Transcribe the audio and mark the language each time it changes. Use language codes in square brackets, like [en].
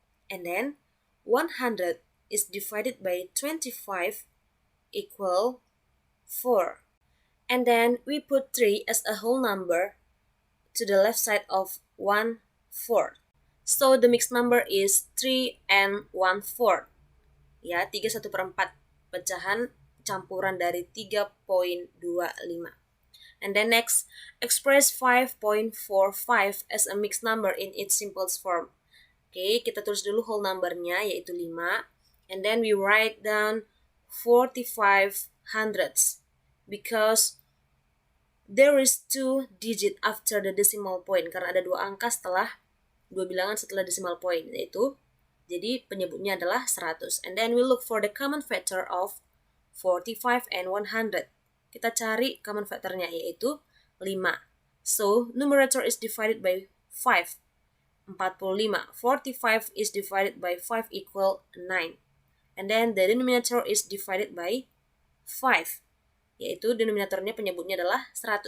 [en] And then 100 is divided by 25 equal 4. And then we put 3 as a whole number to the left side of 1/4. So the mixed number is 3 and 1/4. [id] Ya, 3 1/4 pecahan campuran dari 3.25. [en] And then next, express 5.45 as a mixed number in its simplest form. [id] Oke, kita tulis dulu whole number-nya, yaitu 5. [en] And then we write down 45 hundredths because there is 2 digit after the decimal point, [id] karena ada 2 angka setelah 2 bilangan setelah decimal point, yaitu jadi penyebutnya adalah 100. [en] And then we look for the common factor of 45 and 100. [id] Kita cari common factornya, yaitu 5. [en] So numerator is divided by 5. 45. 45 is divided by 5 equal 9. And then the denominator is divided by 5. [id] Yaitu denominatornya penyebutnya adalah 100.